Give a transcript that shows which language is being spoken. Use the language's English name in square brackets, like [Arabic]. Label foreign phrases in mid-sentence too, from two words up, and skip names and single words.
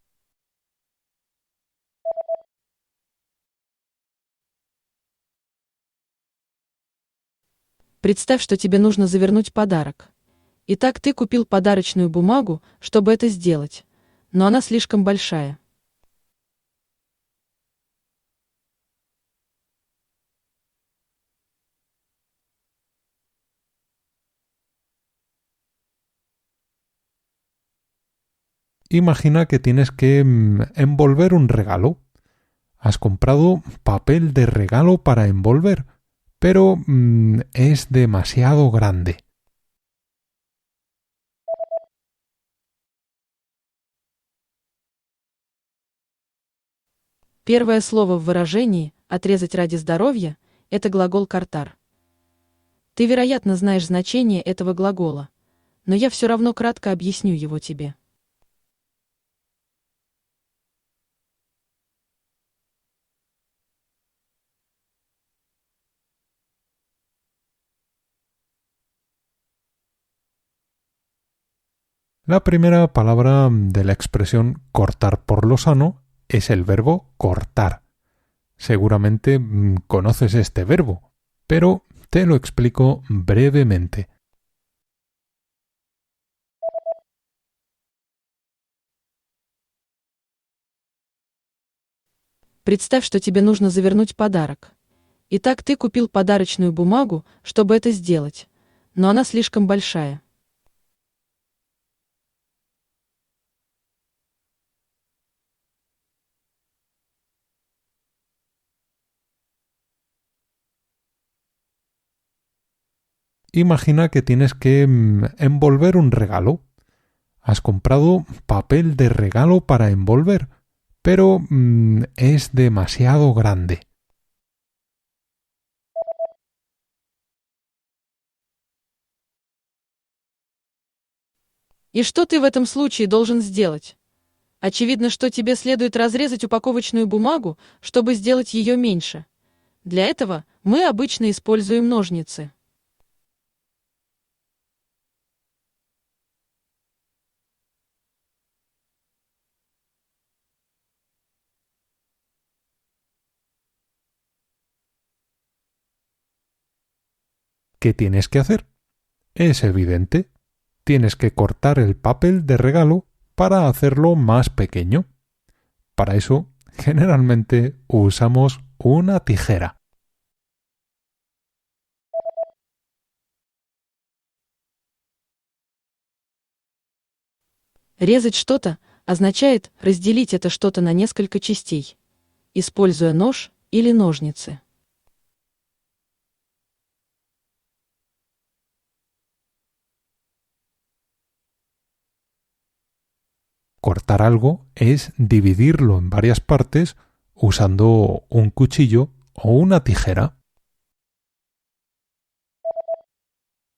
[Russian] Представь, что тебе нужно завернуть подарок. Итак, ты купил подарочную бумагу, чтобы это сделать, но она слишком большая. [Spanish] Imagina que tienes que envolver un regalo. Has comprado papel de regalo para envolver, pero es demasiado grande. [Russian] Первое слово в выражении «отрезать ради здоровья» – это глагол «картар». Ты, вероятно, знаешь значение этого глагола, но я все равно кратко объясню его тебе. [Spanish] La primera palabra de la expresión cortar por lo sano es el verbo cortar. Seguramente conoces este verbo, pero te lo explico brevemente. [Russian] Представь, что тебе нужно завернуть подарок. Итак, ты купил подарочную бумагу, чтобы это сделать, но она слишком большая. [Spanish] Imagina que tienes que envolver un regalo. Has comprado papel de regalo para envolver, pero es demasiado grande. [Russian] И что ты в этом случае должен сделать? Очевидно, что тебе следует разрезать упаковочную бумагу, чтобы сделать ее меньше. Для этого мы обычно используем ножницы. [Spanish] ¿Qué tienes que hacer? Es evidente. Tienes que cortar el papel de regalo para hacerlo más pequeño. Para eso, generalmente usamos una tijera. [Russian] Резать что-то означает разделить это что-то на несколько частей, используя нож или ножницы. [Spanish] Cortar algo es dividirlo en varias partes usando un cuchillo o una tijera.